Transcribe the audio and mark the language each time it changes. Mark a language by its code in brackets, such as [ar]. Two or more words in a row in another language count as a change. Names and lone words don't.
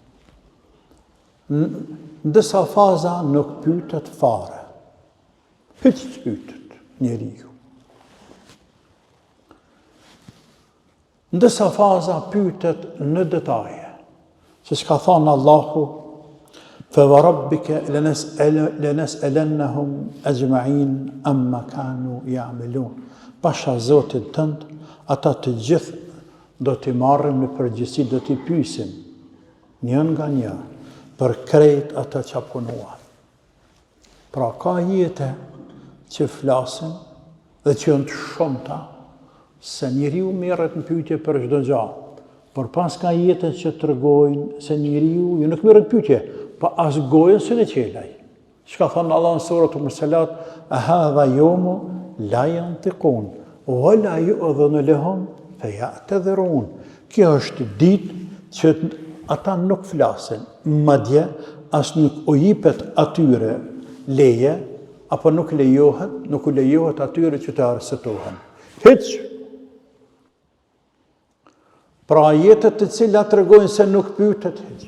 [sq] Në disa faza nuk pyetet fare. Hiç pyetet njeriu. Në disa faza pyetet në detaje. Siç ka thënë Allahu, [ar] فَوَرَبِّكَ لَنَسْأَلَنَّهُمْ أَجْمَعِينَ أَمَّا كَانُوا يَعْمَلُونَ. [sq] Pasha Zotit tënd, ata të gjithë do t'i marrim në përgjithësi, do t'i pyesim njën nga një për krejt ata që punuan. Pra ka jete që flasin dhe që janë të shumta, se njeriu merret në pyetje për çdo gjë, por pas ka jetën që tregojnë se njeriu ju nuk merret pyetje, pa as gojën se në qelaj. Çka thon Allah në suratul Mursalat, [ar] هذا يوم لا ينطقون ولا يؤذن لهم فيعتذرون. [sq] Kjo është ditë që ata nuk flasin, madje as nuk u jepet atyre leje, apo nuk u lejohet atyre që të arsëtohen. Hiç. Pra ajetet të cilat tregojnë se nuk pyetet hiç.